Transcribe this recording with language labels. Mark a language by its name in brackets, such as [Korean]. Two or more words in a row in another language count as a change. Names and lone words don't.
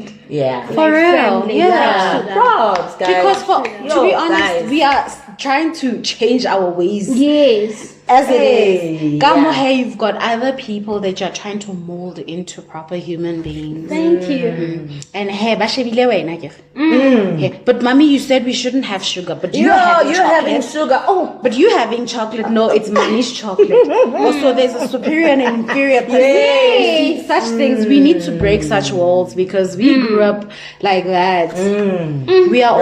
[English] Yeah. For real. family. Yeah. Props, guys. Because to be honest, guys. we are trying to change our ways. Yes. As it Hey, is. Kamo, hey, you've got other people that you're trying to mold into proper human beings. Thank you. And hey, [Northern Sotho] bashebile wena ke. [English] Hey, but mommy, you said we shouldn't have sugar, but you're having sugar. Oh, but you having chocolate. No, it's mommy's chocolate. Also, there's a superior and an inferior person. Yes. Such things, we need to break such walls, because we grew up like that. We are all